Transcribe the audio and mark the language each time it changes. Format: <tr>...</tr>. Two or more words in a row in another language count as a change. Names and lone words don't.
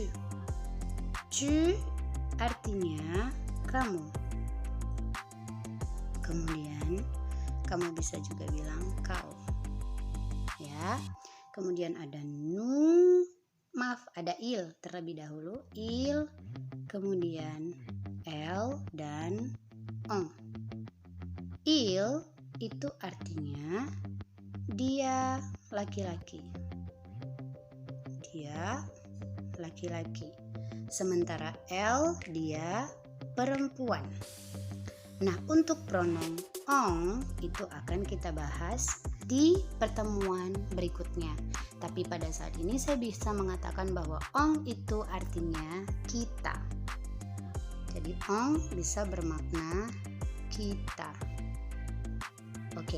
<id>Tu artinya kamu. Kemudian kamu bisa juga bilang kau. Ya. Kemudian ada nous. Maaf, ada il terlebih dahulu. Il, kemudian elle dan on. Il itu artinya dia laki-laki. Dia laki-laki. Sementara elle dia perempuan. Nah, untuk pronom on itu akan kita bahas di pertemuan berikutnya. Tapi pada saat ini saya bisa mengatakan bahwa on itu artinya kita. Jadi on bisa bermakna kita. Oke.</id>